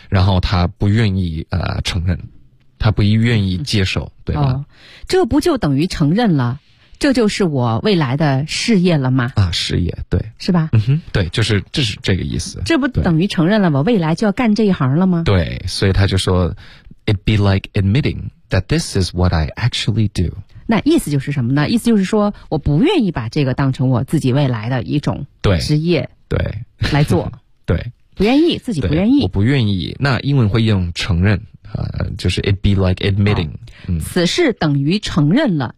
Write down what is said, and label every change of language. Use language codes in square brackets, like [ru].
[zh] 然后他不愿意承认，他不愿意接受，对吧？哦、这不就等于承认了？这就是我未来的事业了吗？啊，事业，对，是吧？嗯哼，对，就是这是这个意思。这不等于承认了我未来就要干这一行了吗？对，所以他就说 [en] ，It be like admitting that this is what I actually do。 [zh] 那意思就是什么呢？意思就是说，我不愿意把这个当成我自己未来的一种职业，对，来做，对，不愿意，自己不愿意，我不愿意。那英文会用承认。就是 [en] it be like admitting、 [zh] 哦嗯、此事等于承认了、